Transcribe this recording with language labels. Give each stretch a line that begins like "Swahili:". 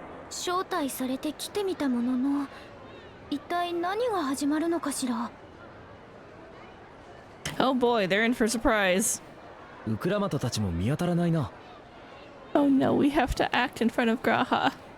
Japanese: 招待されて来てみたものの、一体何が始まるのかしら。
English: Oh boy, they're in for a surprise.
Japanese: ウクラマトたちも見当たらないな。
English: Oh no, we have to act in front of Graha.